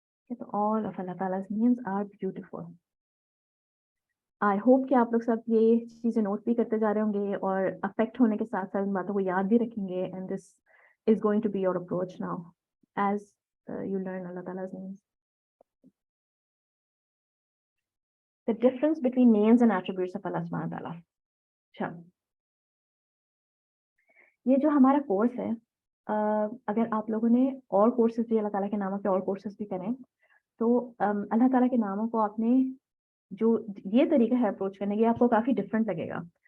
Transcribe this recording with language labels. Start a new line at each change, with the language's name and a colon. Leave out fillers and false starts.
English: So all of Allah Ta'ala's names are beautiful. I hope
Hindi: कि आप लोग सब ये चीज़ें नोट भी करते जा रहे होंगे और अफेक्ट होने के साथ साथ इन बातों को याद भी रखेंगे,
English: and this is going to be your approach now as you learn Allah Ta'ala's names. The difference between names and attributes of Allah Subhanahu wa Ta'ala.
Hindi: अच्छा, ये जो हमारा कोर्स है, अगर आप लोगों ने और कोर्सेज भी अल्लाह ताला के नामों के और कोर्सेज भी करें, तो अल्लाह ताला के नामों को आपने जो ये तरीका है अप्रोच करने की, आपको काफ़ी डिफरेंट लगेगा।